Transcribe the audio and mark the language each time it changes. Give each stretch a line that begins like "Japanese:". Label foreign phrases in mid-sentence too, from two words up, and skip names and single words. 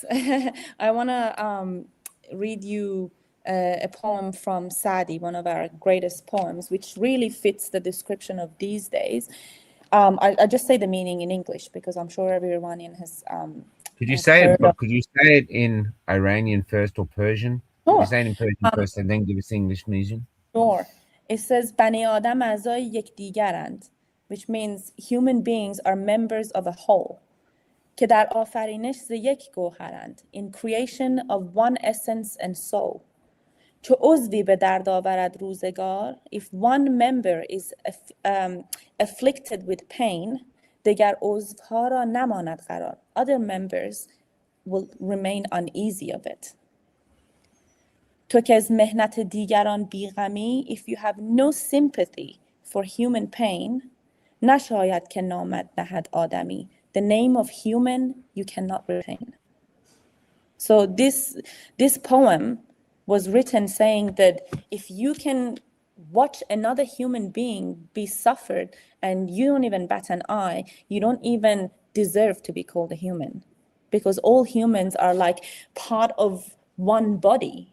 English: I want to read you a poem from Sadi, one of our greatest poems, which really fits the description of these days. I just say the meaning in English because I'm sure every Iranian has Could you say it? heard of. Could you say it in Iranian first or Persian? Could you Sure, say it in Persian first and then give us English meaning? sure. It says
Persian: بنی آدم اعضای یکدیگرند,
English: which means human beings are members of a whole.
Persian: که در آفرینش ز یک گوهرند,
English: in creation of one essence and soul.
Persian: چو عضوی به درد آورد روزگار,
English: if one member is afflicted with pain,
Persian: دیگر عضوها را نماند قرار.
English: Other members will remain uneasy of it.
Persian: تو که از مهنت دیگران بیغمی,
English: if you have no sympathy for human pain,
Persian: نشاید که نامت نهد آدمی.
English: The name of human you cannot retain. So this poem was written saying that if you can watch another human being be suffered and you don't even bat an eye, you don't even deserve to be called a human, because all humans are like part of one body.